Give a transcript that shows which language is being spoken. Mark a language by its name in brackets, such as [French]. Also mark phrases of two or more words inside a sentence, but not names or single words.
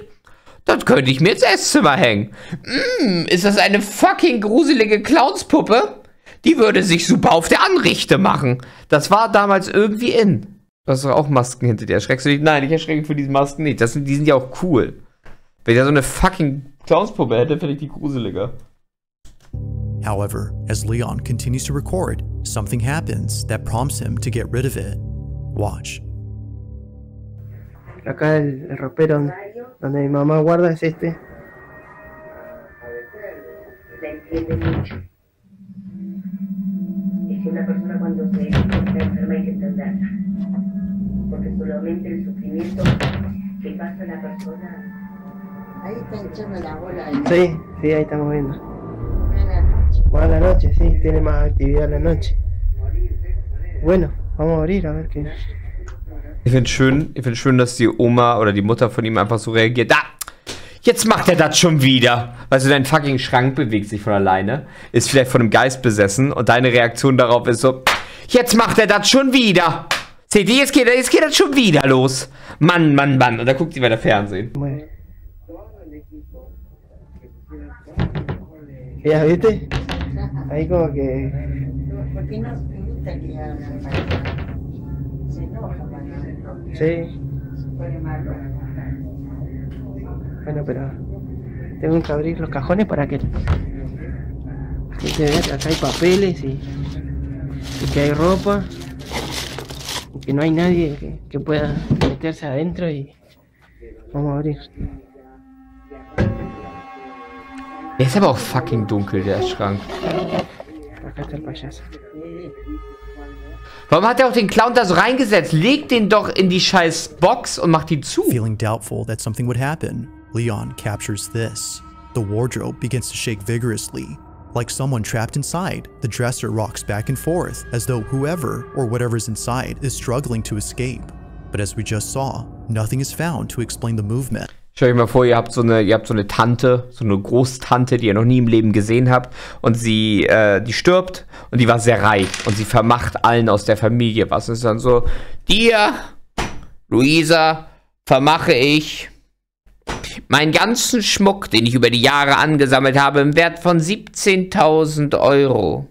[German] Das könnte ich mir ins Esszimmer hängen. Ist das eine fucking gruselige Clownspuppe? Die würde sich super auf der Anrichte machen. Das war damals irgendwie in. Du hast doch auch Masken hinter dir. Erschreckst du dich? Nein, ich erschrecke für diese Masken nicht. Die sind ja auch cool. Wenn ich da so eine fucking Clownspuppe hätte, finde ich die gruseliger. [English] However, as Leon continues to record, something happens that prompts him to get rid of it. Watch. [Spanish] Acá el ropero donde mi mamá guarda es este. La entiende mucho. Es que una persona cuando se está enferma hay que entenderla. Porque solamente el sufrimiento que pasa la persona. Ahí está hinchando la bola. Sí, sí, ahí estamos viendo. Más a la noche, sí, tiene más actividad a la noche. Bueno, vamos a abrir a ver qué. [German] Ich finde schön, dass die Oma oder die Mutter von ihm einfach so reagiert. Ah, jetzt macht er das schon wieder. Weißt du, dein fucking Schrank bewegt sich von alleine, ist vielleicht von einem Geist besessen und deine Reaktion darauf ist so, jetzt macht er das schon wieder. Seht ihr, jetzt geht das schon wieder los. Mann, Mann, Mann. Und da guckt sie weiter Fernsehen. [Spanish] Ja, ¿viste? Ahí como que... Sí. Bueno, pero tengo que abrir los cajones para que se vea que acá hay papeles y que hay ropa y que no hay nadie que pueda meterse adentro y vamos a abrir. [German] Der ist aber auch fucking dunkel, der Schrank. [Spanish] Acá está el payaso. [German] Warum hat er auch den Clown da so reingesetzt? Leg den doch in die scheiß Box und macht die zu. [English] Feeling doubtful that something would happen, Leon captures this. The wardrobe begins to shake vigorously. Like someone trapped inside, the dresser rocks back and forth as though whoever or whatever's inside is struggling to escape. But as we just saw, nothing is found to explain the movement. [German] Stellt euch mal vor, ihr habt so eine Tante, so eine Großtante, die ihr noch nie im Leben gesehen habt. Und die stirbt und die war sehr reich. Und sie vermacht allen aus der Familie was. Und ist dann so, dir, Luisa, vermache ich meinen ganzen Schmuck, den ich über die Jahre angesammelt habe, im Wert von 17.000 €.